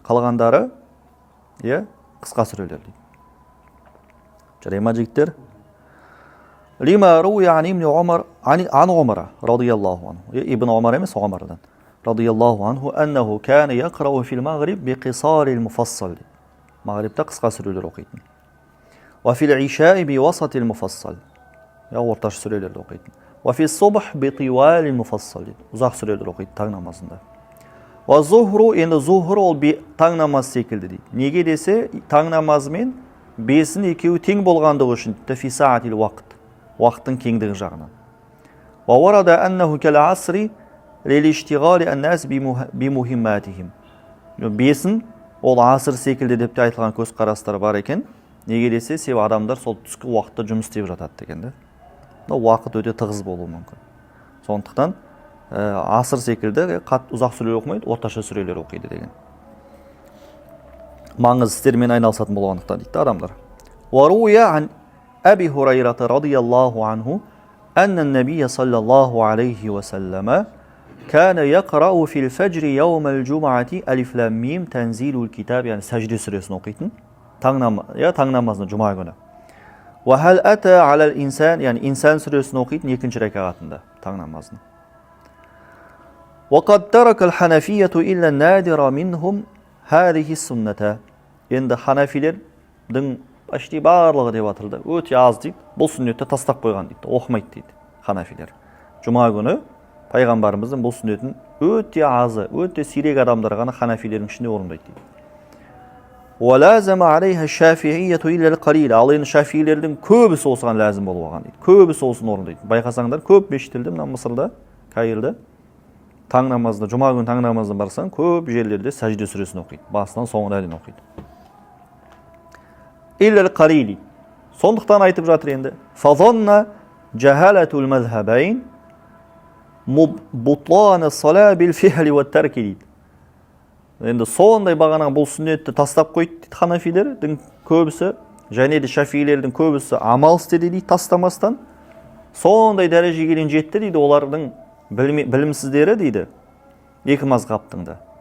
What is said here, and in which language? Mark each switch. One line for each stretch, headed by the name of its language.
Kazakh: Қалғандары қысқа сүрелер дейді. Жарай ма жігіттер?
Arabic: لما روي عن ابن عمر عن عمر رضي الله عنه. ابن عمر
Kazakh: емес
Arabic: عمرдан. رضي الله عنه أنه كان يقرأ في المغرب بقصار المفصل.
Kazakh: مغربта қысқа сүрелер оқитын.
Arabic: وفي العشاء بوسط المفصل.
Kazakh: орташ сүрелерді оқитын.
Arabic: وفي الصبح بطوال المفصل.
Kazakh: Ұзақ сүрелер оқиды таң намазында.
Arabic: وظهر
Kazakh: енді зухр ол таң намаз секілді дейді. Неге десе, таң намазы мен бесін екеуі тең болғандығы үшін фи саатил уақыт. Уақыттың кеңдігі жағынан.
Arabic: وورد أنه كالعصر للاشتغال الناس بمهماتهم.
Kazakh: Бесін ол асыр секілді деп те айтылған көзқарастар бар екен. Неге десе, себебі адамдар сол түскі уақытта жұмыс істеп жатады деген де. Уақыт өте тығыз болуы мүмкін. Сондықтан асыр секілді ұзақ сүрелер оқымайды, орташа сүрелер оқиды деген. Маңыз істермен айналысатын болғандықтан дейді адамдар.
Arabic: Варуя ан Аби Хурайрата радияллаху анху анна набия саллаллаху алейхи ва саллама كان يقرأ في الفجر يوم الجمعة ألف لام ميم تنزيل الكتاب يعني سجد
Kazakh: сүресін оқитын. Таң намазына жұма күні.
Arabic: وهل أتى على الإنسان يعني إنسان
Kazakh: сүресін оқитын екінші рәкағатында таң намазына.
Arabic: وقد ترك الحنفية إلا النادر منهم هذه السنة.
Kazakh: Енді ханafилердің
Russian: почти
Kazakh: барлығы деп атырды. Өте аз дейді. Бұл сүннетті тастап қойған дейді. Оқымайды дейді ханафилер. Жұма күні пайғамбарымыздың бұл сүннетін өте азы, өте сирек адамдар ғана ханафилердің ішінде орындайды дейді.
Arabic: وَلَازَمَ عَلَيْهَا الشَّافِعِيَّةُ إِلَّا الْقَلِيلَ.
Kazakh: Ал енді шафилердің көбісі осыған ләзім болып алған дейді. Көбісі осын орындайды. Байқасаңдар, көп мешіттерде, мына Мысырда, Каирда, таң намазында, жұма күні таң намазына барсаң, көп жерлерде сәжде сүресін оқиды. Басынан соңына дейін оқиды.
Arabic: إِلَّا الْقَلِيلِ.
Kazakh: Сондықтан айтып жатыр енді.
Arabic: فَظَنَّ جَهَلَةُ الْمَذْهَبَيْنِ بُطْلَانَ الصَّلَاةِ بِالْفِعْلِ وَالتَّرْكِ дейді.
Kazakh: Енді сондай бағанағы бұл сүннетті тастап қойды дейді ханафилердің көбісі, және де шафилердің көбісі амал істеді дейді тастамастан. Сондай дәрежеге дейін жетті дейді олардың білімсіздері дейді екі мазхабтың да.